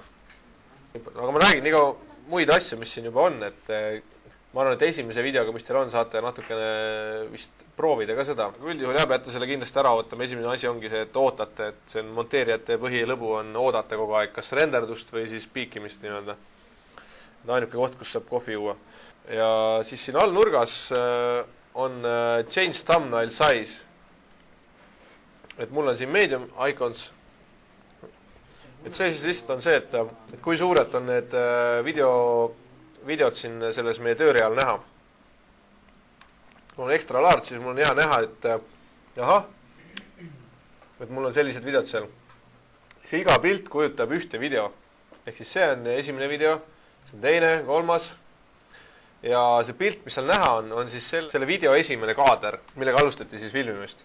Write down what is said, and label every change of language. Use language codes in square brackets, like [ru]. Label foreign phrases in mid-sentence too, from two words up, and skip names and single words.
[et] Aga ma räägin nii muid asju, mis siin juba on, et ma arvan, et esimese videoga, mis teil on, saate natukene vist proovida ka seda. Üldjuhul peate selle kindlasti ära ootama. Esimene asi ongi see, et ootate, et see on monteerijate põhilõbu on oodata kogu aeg, kas renderdust või siis piikimist nii-öelda. Ainuke koht, kus saab kohvi juua. Ja siis siin all nurgas on [en] change thumbnail size. [et] Et mul on siin [en] medium icons. [et] Et see siis lihtsalt on see, et kui suured on need videod siin selles meie tööreal näha. Kui on [en] extra large, [et] siis mul on hea näha, et mul on sellised videod seal. see iga pilt kujutab ühte video. Ehk siis see on esimene video, see on teine, kolmas. Ja see pilt, mis seal näha on siis selle video esimene kaader, millega alustati siis filmimist.